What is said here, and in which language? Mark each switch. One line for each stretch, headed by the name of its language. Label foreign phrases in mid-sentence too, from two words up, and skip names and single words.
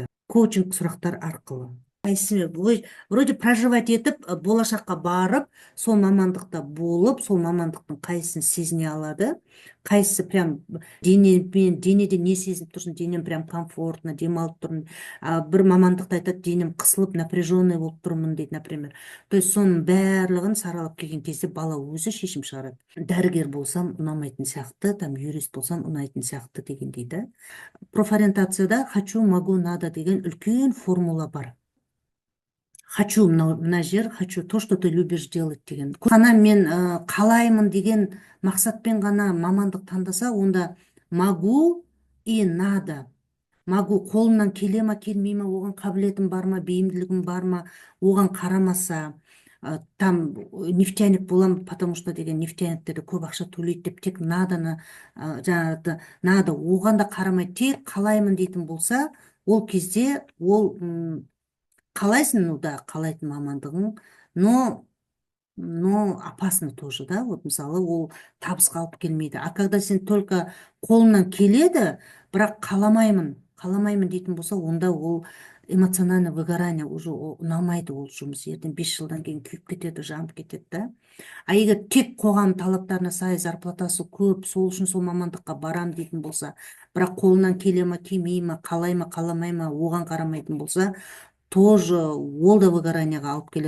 Kazakh: Коучинг сұрақтар арқылы.
Russian: Вроде проживать
Kazakh: етіп, болашаққа барып, сол мамандықта болып, сол мамандықтың қайсысын сезіне алады, қайсысы прям денеде не сезініп тұрсың, денем
Russian: прям комфортно,
Kazakh: демалып тұрмын. Бір мамандықта айтады, денем қысылып, напряженный болып тұрмын дейді, например.
Russian: То есть
Kazakh: соның барлығын саралап келген кезде бала өзі шешім шығарады. Дәрігер болсам ұнамайтын сияқты,
Russian: там юрист
Kazakh: болсам ұнайтын сияқты дегендей да. Профориентацияда
Russian: хочу, могу, надо
Kazakh: деген үлкен формула бар. Хочу мына жер,
Russian: хочу то, что ты любишь делать деген.
Kazakh: Ғана мен қалаймын деген мақсатпен ғана мамандық таңдаса, онда
Russian: могу и надо.
Kazakh: Могу қолымнан келе ма, келмей ма, оған қабілетім бар ма, бейімділігім бар ма, оған қарамаса,
Russian: там нефтяник
Kazakh: болам,
Russian: потому что
Kazakh: деген нефтяниктерде көп ақша төлейді деп тек наданы, жаңағы надо, оған да қарамай тек қалаймын дейтін болса, ол кезде ол қалайсың,
Russian: ну да,
Kazakh: қалайтын мамандығың,
Russian: но опасно тоже, да, вот
Kazakh: мысалы ол табысқа алып келмейді.
Russian: А когда
Kazakh: сен только қолынан келеді, бірақ қаламаймын дейтін болса, онда ол
Russian: эмоциональное выгорание, уже
Kazakh: ұнамайды ол жұмыс. Ертең 5 жылдан кейін күйіп кетеді, жанып кетеді да. А егер тек қоғам талаптарына сай, зарплатасы көп, сол үшін сол мамандыққа барам дейтін болса, бірақ қолынан келе ма, келмей ма, қалай ма, қаламай ма, оған қарамайтын болса, тоже ол да выгоранияға алып келеді.